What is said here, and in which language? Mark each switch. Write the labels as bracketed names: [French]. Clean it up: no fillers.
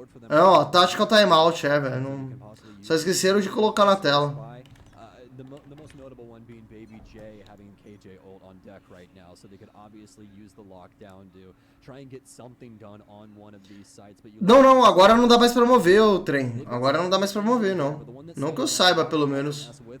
[Portuguese] Não, a tática é o timeout, velho. Não... Só esqueceram de colocar na tela. [English] The most notable one being Baby J having KJ ult on deck right now, so they could obviously use the lockdown to try and get something done on one of these sites. But [Portuguese] não, agora não dá mais pra mover o trem. Agora não dá mais pra mover, não. Não que eu saiba, pelo menos.